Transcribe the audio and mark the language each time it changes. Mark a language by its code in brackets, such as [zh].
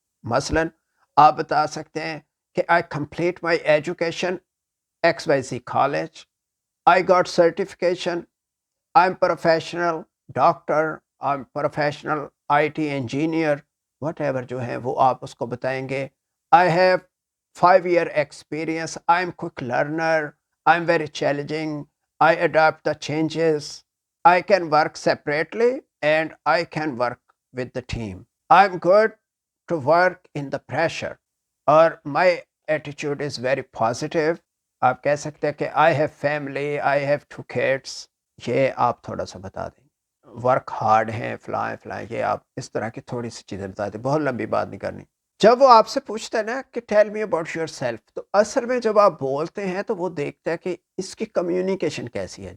[hi] मसलन आप बता सकते हैं कि [en] I complete my education XYZ college, I got certification, I'm professional doctor, I'm professional IT engineer, whatever [hi] जो है वो आप उसको बताएंगे। [en] I have 5 year experience, I'm quick learner, I'm very challenging, I adapt the changes, I can work separately and I can work with the team. I'm good to work in the pressure or my attitude is very positive. [hi] आप कह सकते हैं कि [en] I have family, I have 2 kids. [hi] ये आप थोड़ा सा बता दें। वर्क हार्ड हैं, फलाएँ फलाएँ, ये आप इस तरह की थोड़ी सी चीज़ें बता दें, बहुत लंबी बात नहीं करनी। जब वो आपसे पूछता है ना कि [en] tell me about yourself, [hi] तो असल में जब आप बोलते हैं तो वो देखता है कि इसकी कम्युनिकेशन कैसी है।